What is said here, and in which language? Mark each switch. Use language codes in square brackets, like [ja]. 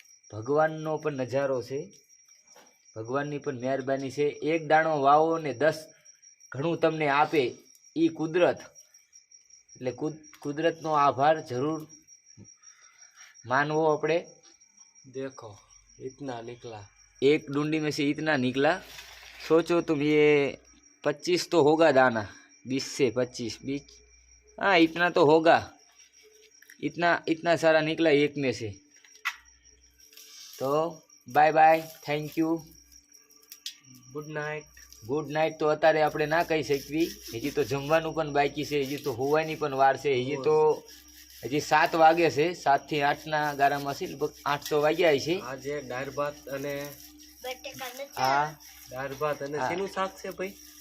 [gu] ભગવાનનો પણ નજારો છે, ભગવાનની પણ મહેરબાની છે। એક દાણો વાવો ને 10 ઘણું તમને આપે, એ કુદરત। એટલે કુદરતનો આભાર જરૂર मानवो अपने। [hi] देखो इतना निकला, एक डूंडी में से इतना निकला। सोचो तुम ये 25 तो होगा दाना, 20 से 25 बीच, हाँ इतना तो होगा। इतना सारा निकला एक में से। तो [en] Bye bye, thank you, good night. [gu] तो अतारे આપણે ના કહી શકવી, હજી તો જમવાનું પણ બાકી છે, હજી તો હોવાની પણ વાર છે। હજી 7 વાગે છે, 7 થી 8 ના ગારામાં છે, લગભગ 8 તો વાગ્યા છે। આજે દાળ ભાત અને શેનું શાક છે ભાઈ?